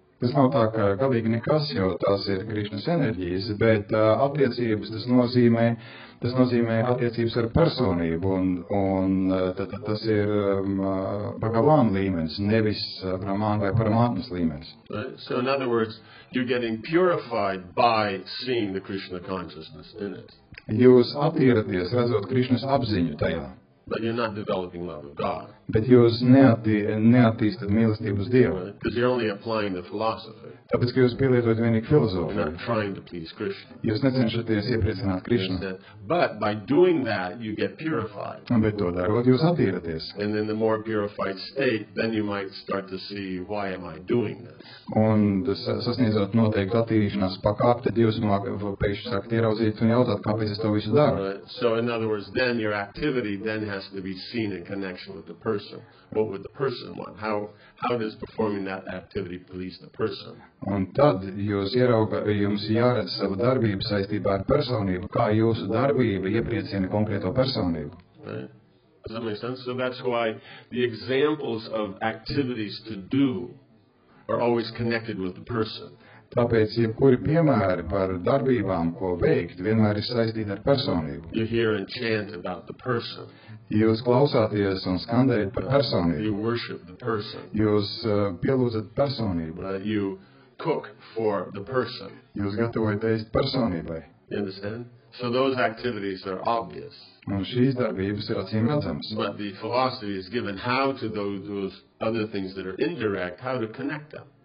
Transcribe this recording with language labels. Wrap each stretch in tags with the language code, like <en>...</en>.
<lv>Tas nav tā, ka galīgi nekas, jo tās ir Krishnas enerģijas, bet attiecības tas nozīmē attiecības ar personību, un tas ir Bhagavan līmenis, nevis Brahman vai Paramatmas līmenis.</lv> <en>Right? So in other words, you're getting purified by seeing the Krishna consciousness in it.</en> <lv>Jūs attieraties, redzot Krishnas apziņu tajā.</lv> <en>But you're not developing love of God.</en> <lv>Bet jūs neattīstat mīlestību uz Dievu.</lv> <en>Because you're only applying the philosophy.</en> <lv>Tāpēc, ka jūs pielietojat vienīgi filozofiju.</lv> <en>You're not trying to please Krishna.</en> <lv>Jūs necenšaties iepriecināt Krishnu.</lv> <en>But by doing that, you get purified.</en> <lv>Bet to darot, jūs attīraties.</lv> <en>And in the more purified state, then you might start to see, why am I doing this?</en> <lv>Un sasniedzot noteikti attīrīšanās pakāpi, tad jūs pēkšņi sākat ieraudzīt un jautāt, kāpēc es to visu daru.</lv> <en>Right. So in other words, then your activity then has to be seen in connection with the person. What would the person want? How does performing that activity please the person?</en> <lv>Un tad jums jāredz savu darbību saistībā ar personību, kā jūsu darbība iepriecina konkrēto personību.</lv> <en>Right. Does that make sense? So that's why the examples of activities to do are always connected with the person.</en> <lv>Tāpēc, jebkuri piemēri par darbībām, ko veikt, vienmēr ir saistīti ar personību.</lv> <en>You hear and chant about the person.</en> <lv>Jūs klausāties un skandējat par personību.</lv> <en>You worship the person.</en> <lv>Jūs pielūdzat personību.</lv> <en>You cook for the person.</en> <lv>Jūs gatavojat ēst personībai.</lv> <en>You understand? So those activities are obvious.</en> <lv>Un šīs darbības ir acīm redzamas.</lv> <en>But the philosophy is given how to those other things that are indirect, how to connect them.</en>